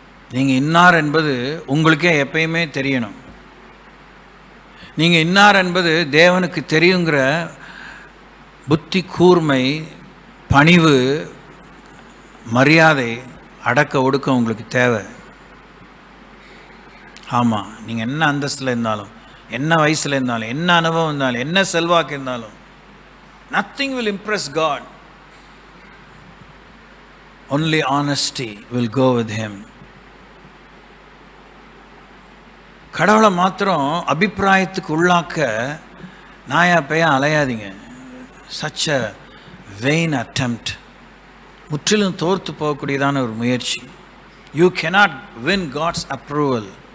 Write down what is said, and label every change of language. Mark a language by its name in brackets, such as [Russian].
[Tamil] நீங்கள் இன்னார் என்பது உங்களுக்கே எப்பயுமே தெரியணும். நீங்கள் இன்னார் என்பது தேவனுக்கு தெரியுங்கிற புத்தி கூர்மை, பணிவு, மரியாதை, அடக்க ஒடுக்கம் உங்களுக்கு தேவை. ஆமாம், நீங்கள் என்ன அந்தஸ்தில் இருந்தாலும், என்ன வயசில் இருந்தாலும், என்ன அனுபவம் இருந்தாலும், என்ன செல்வாக்கு இருந்தாலும், [English] nothing will impress God. Only honesty will go with him. [Tamil] கடவுளை மாத்திரம் அபிப்பிராயத்துக்கு உள்ளாக்க நாயா பேயா அலையாதீங்க. [English] such a vain attempt. [Tamil] முற்றிலும் தோர்த்து போகக்கூடியதான ஒரு முயற்சி. [English] You cannot win God's approval.